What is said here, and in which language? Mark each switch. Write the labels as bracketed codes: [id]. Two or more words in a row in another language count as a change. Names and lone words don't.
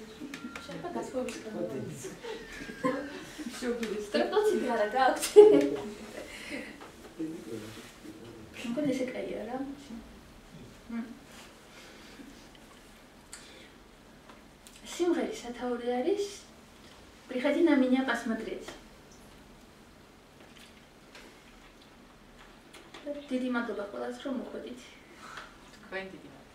[ka] შეიძლება გასვევის კონტექსტი. სტროპლოცი არა გააქვთ. მგონი ესე კაია რა. სიმღერის სათაური არის Приходи на меня посмотреть. დიდი მადლობა ყველას რომ მოხვედით. თქვენ დიდი